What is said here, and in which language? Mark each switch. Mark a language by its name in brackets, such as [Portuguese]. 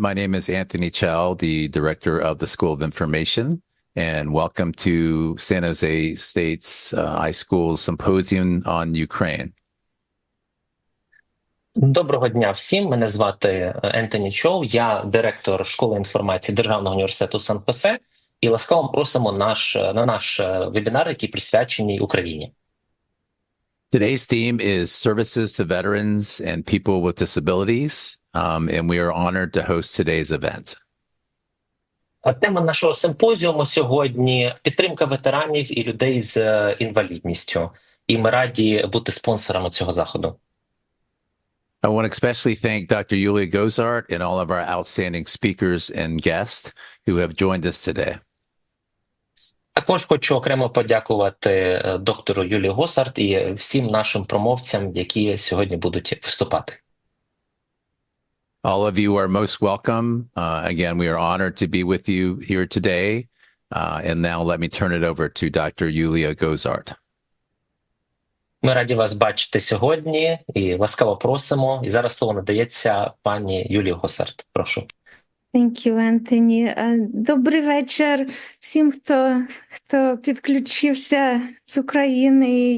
[English] My name is Anthony Chell, the director of the School of Information, and welcome to San Jose State's iSchool Symposium on Ukraine. [Ukrainian] Доброго дня всім. Мене звати Ентоні Чоу. Я директор школи інформації Державного університету Сан-Хосе. І ласкаво просимо на наш вебінар, який присвячений Україні. [English] Today's theme is services to veterans and people with disabilities, and we are honored to host today's event. [Ukrainian] Тема нашого симпозіуму сьогодні – підтримка ветеранів і людей з інвалідністю. І ми раді бути спонсорами цього заходу. [English] I want to especially thank Dr. Yulia Gozart and all of our outstanding speakers and guests who have joined us today. [Ukrainian] Також хочу окремо подякувати доктору Юлії Госарт і всім нашим промовцям, які сьогодні будуть виступати. [English] All of you are most welcome. Again, we are honored to be with you here today. And now let me turn it over to Dr. Yulia Gozart. [Ukrainian] Ми раді вас бачити сьогодні і ласкаво просимо. І зараз слово надається пані Юлії Госарт. Прошу. [English] Thank you, Anthony. [Ukrainian] Добрий вечір всім, хто підключився з України.